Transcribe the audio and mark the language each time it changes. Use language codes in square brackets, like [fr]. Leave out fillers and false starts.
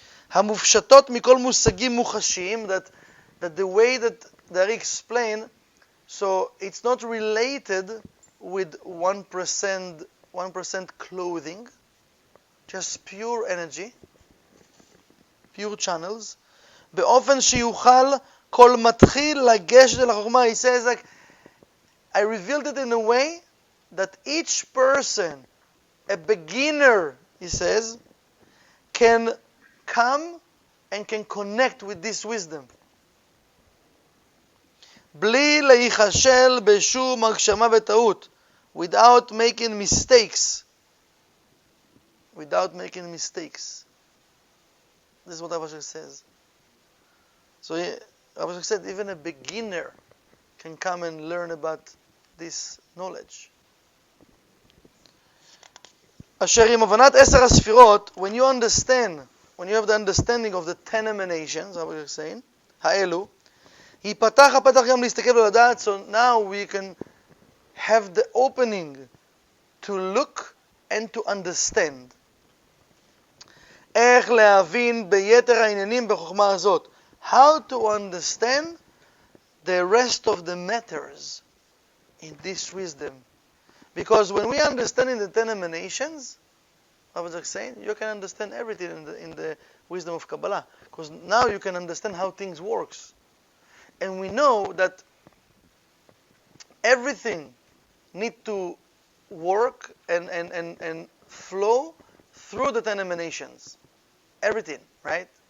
[he] המופשטות מכל מושגים מוחשיים, [en] that the way that they explain, so it's not related with 1% clothing, just pure energy, pure channels, [he] באופן שיוכל כל מתחיל לגשת אל החוכמה. [en] He says, like, I revealed it in a way that each person, a beginner, he says, can come and can connect with this wisdom. [he] בלי להיכשל בשום הגשמה וטעות, [en] without making mistakes. Without making mistakes. This is what Rav Ashlag says. So Rav Ashlag said even a beginner can come and learn about this knowledge. [he] אשר עם הבנת 10 הספירות, [en] when you have the understanding of the 10 emanations, Rav Ashlag is saying, [he] האלו, ייפתח הפתח גם להסתכל ולדעת, [en] so now we can have the opening to look and to understand. [he] איך להבין ביתר העניינים בחוכמה הזאת. [en] How to understand the rest of the matters in this wisdom. Because when we understand in the 10 emanations, I was saying, you can understand everything in the wisdom of Kabbalah. Because now you can understand how things works. And we know that everything needs to work and flow through the 10 emanations. Everything, right?